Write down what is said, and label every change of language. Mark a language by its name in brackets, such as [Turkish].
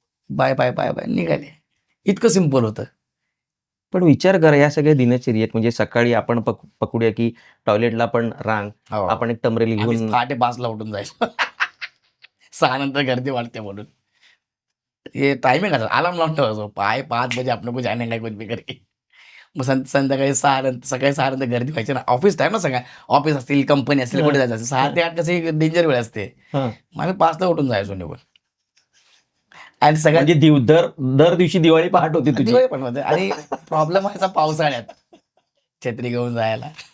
[Marathi] Bye, bye, bye, bye निघाले. इतकं simple होतं. पण विचार करा या सगळ्या दिनचर्येत म्हणजे सकाळी आपण पकडूया की टॉयलेटला पण रांग, हो. आपण एक टमरेल आम्हीच घेऊन पहाटे 5ला उठून जायचो. 6 नंतर गर्दी वाढते म्हणून. ये टायमिंग असा अलार्म लावून ठेवायचो. [Hindi] 5 बजे आप लोग को जाने का है कुछ भी करके. [Marathi] मग संध्याकाळी 6 नंतर सकाळी 6 नंतर गर्दी व्हायची ना. ऑफिस टाईम ना सगळा. ऑफिस असतील, कंपनी असतील, कुठे हां, जायचं असेल. 6 हां, ते 8 कशी डेंजर वेळ असते. हां. मग आम्ही 5ला उठून जायचो निघून. आणि सगळ्यात म्हणजे दर दिवशी दिवाळी पहाट होती तुझी. दिवाळी पण होते आणि प्रॉब्लेम व्हायचा पावसाळ्यात छत्री घेऊन जायला.